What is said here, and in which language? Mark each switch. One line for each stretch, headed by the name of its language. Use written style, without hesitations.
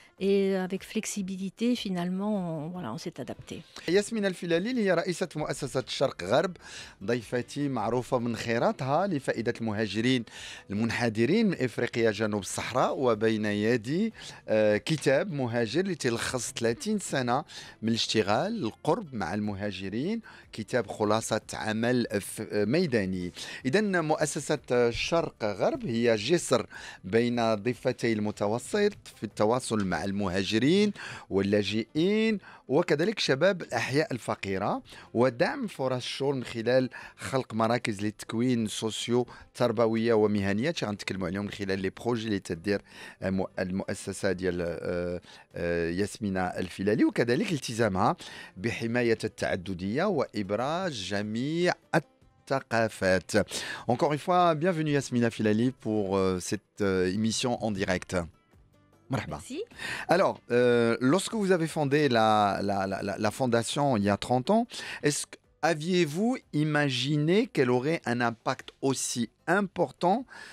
French: Et avec flexibilité, finalement, on s'est adapté.
Arabic: ياسمين الفلالي اللي هي رئيسة مؤسسة الشرق غرب، ضيفتي معروفة من خيراتها لفائدة المهاجرين المنحدرين من إفريقيا جنوب الصحراء. وبين يدي كتاب مهاجر لتلخص 30 سنة من الاشتغال القرب مع المهاجرين، كتاب خلاصة عمل ميداني. إذا مؤسسة الشرق غرب هي جسر بين ضفتي المتوسط في التواصل مع المهاجرين واللاجئين وكذلك شباب الأحياء الفقيرة، ودعم فرص الشغل من خلال خلق مراكز للتكوين سوسيو تربوية ومهنية غنتكلموا عليهم من خلال
French: لي بروجي
Arabic: اللي تدير المؤسسة ديال ياسمينة الفلالي، وكذلك التزامها بحماية التعددية وإبراز جميع الثقافات.
French: Encore une fois, bienvenue Yasmina Filali pour cette émission en direct.
Arabic: Marhaba.
French: Merci. Alors, lorsque vous avez fondé la fondation il y a 30 ans, aviez-vous imaginé qu'elle aurait un impact aussi important?